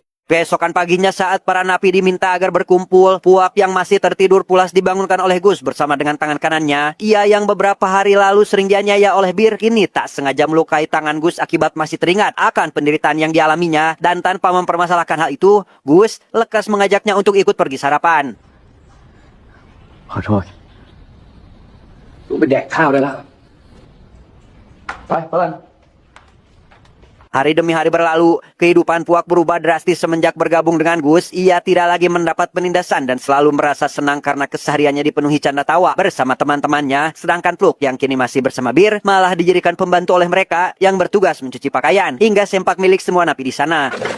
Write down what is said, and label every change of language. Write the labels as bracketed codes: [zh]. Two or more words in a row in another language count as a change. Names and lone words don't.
[id] Keesokan paginya saat para napi diminta agar berkumpul, Puak yang masih tertidur pulas dibangunkan oleh Gus bersama dengan tangan kanannya. Ia yang beberapa hari lalu sering dianiaya oleh Bir, kini tak sengaja melukai tangan Gus akibat masih teringat akan penderitaan yang dialaminya. Dan tanpa mempermasalahkan hal itu, Gus lekas mengajaknya untuk ikut pergi sarapan. [th] ขอโทษกูไปแดกข้าวได้แล้ว ไปเพื่อน [id] Hari demi hari berlalu, kehidupan Puak berubah drastis semenjak bergabung dengan Gus. Ia tidak lagi mendapat penindasan dan selalu merasa senang karena kesehariannya dipenuhi canda tawa bersama teman-temannya. Sedangkan Pluk yang kini masih bersama Bir malah dijadikan pembantu oleh mereka yang bertugas mencuci pakaian hingga sempak milik semua napi di sana.